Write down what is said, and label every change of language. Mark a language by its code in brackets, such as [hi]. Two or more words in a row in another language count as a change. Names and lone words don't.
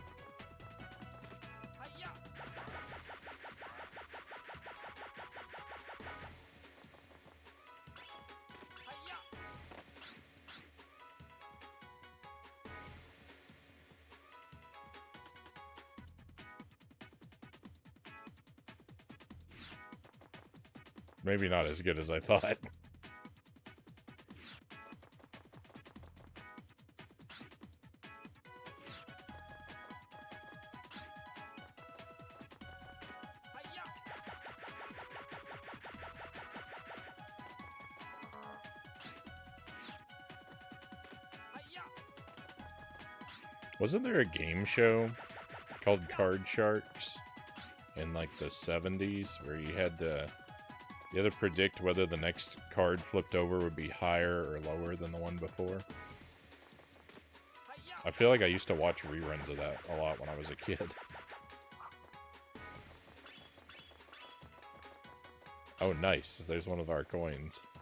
[en] Hi-ya! Hi-ya! Maybe not as good as I thought. Hi-ya! Hi-ya! Wasn't there a game show called Card Sharks in like the 70s where you had to predict whether the next card flipped over would be higher or lower than the one before? Hi-ya! I feel like I used to watch reruns of that a lot when I was a kid. Oh, nice. There's one of our coins.